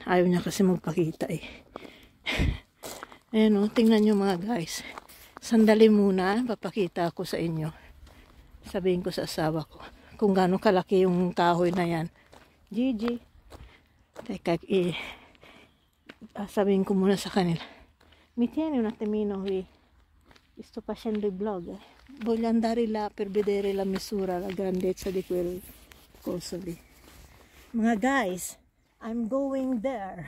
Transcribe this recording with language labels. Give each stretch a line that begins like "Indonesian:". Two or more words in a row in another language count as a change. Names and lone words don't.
Filipino: Ayaw niya kasi magpakita Ayan tingnan nyo mga guys. Sandali muna. Papakita ako sa inyo. Sabihin ko sa asawa ko. Kung gaano kalaki yung kahoy na yan. Gigi. Teka, sabihin ko muna sa kanila.
Italian: Mi tieni un attimino qui. Sto facendo il vlog. Voglio andare là per vedere la misura, la grandezza di quel coso lì.
Filipino: Mga guys,
English: I'm going there.